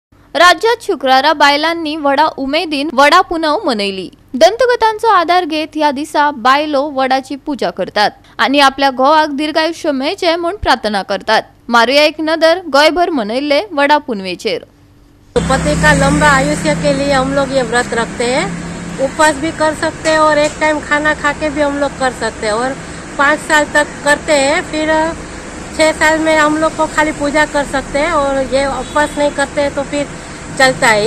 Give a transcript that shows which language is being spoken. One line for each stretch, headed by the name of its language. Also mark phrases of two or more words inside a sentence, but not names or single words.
Konkani: राज्यात शुक्रारा बायलांनी वडा उमेदीन वडा पुनव मनयली। दंतकथांचो आधार घेत ह्या दिसा बायलो वडाची पूजा करतात आणि आपल्या घोवाक दीर्घायुष्य मेळचे म्हूण प्रार्थना करतात। मारुया एक नदर गोयभर मनयल्ले वडा पुनवेचेर।
Hindi: पति का लंबा आयुष्य के लिए हम लोग ये व्रत रखते हैं। उपवास भी कर सकते हैं और एक टाइम खाना खा के भी हम लोग कर सकते हैं और 5 साल तक करते हैं। फिर 6 साल में हम लोग को खाली पूजा कर सकते हैं और ये उपवास नहीं करते हैं तो फिर चलता है।